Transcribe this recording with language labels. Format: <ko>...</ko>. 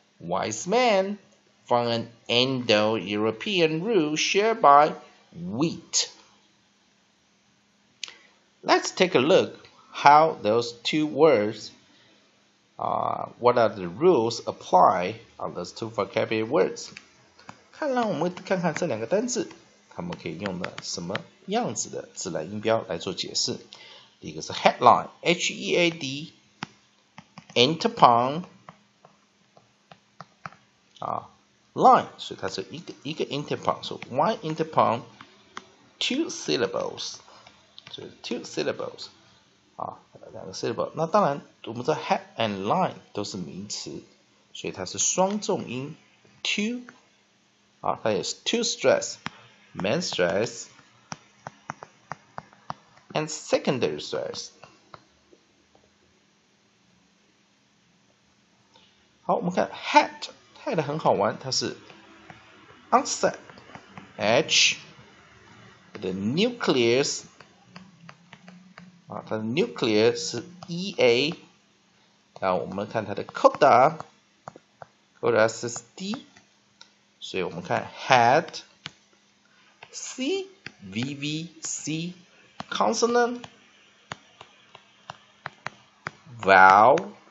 <en>Wise man, from an Indo-European root shared by wheat. Let's take a look how those two words, what are the rules apply on those two vocabulary words.</en> <zh>让我们看看这两个单字，它们可以用的什么样子的自然音标来做解释。第一个是 headline, H-E-A-D, interpon, line, 所以它是一个 interpon,</zh> <en>so one interpon, two syllables,</en> <zh>所以 two syllables, 两个 syllable。那当然，我们知道 head and line 都是名词，所以它是双重音 two， 它也是 two stress,</zh> <en>main stress and secondary stress。</en> <zh>好，我们看 head 很好玩，它是 onset H， 的 nucleus， 它的 nucleus 是 EA， 然后我们看它的 coda 是 D， 所以我们看 head</zh> <en>C VV C consonant vowel</en>